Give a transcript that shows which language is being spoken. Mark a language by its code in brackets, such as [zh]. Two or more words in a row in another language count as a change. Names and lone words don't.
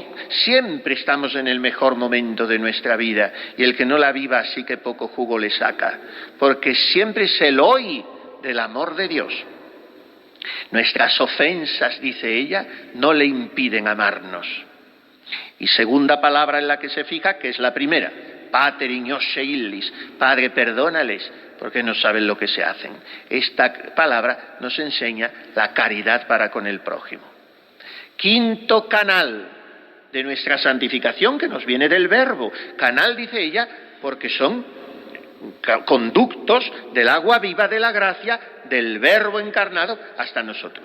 [es] Siempre estamos en el mejor momento de nuestra vida, y el que no la viva sí que poco jugo le saca, porque siempre es el hoy del amor de Dios. Nuestras ofensas, dice ella, no le impiden amarnos. Y segunda palabra en la que se fija, que es la primera: [la] Pater ignoce illis, [es] Padre, perdónales, porque no saben lo que se hacen. Esta palabra nos enseña la caridad para con el prójimo. Quinto canal de nuestra santificación, que nos viene del verbo. Canal, dice ella, porque son conductos del agua viva de la gracia del verbo encarnado hasta nosotros.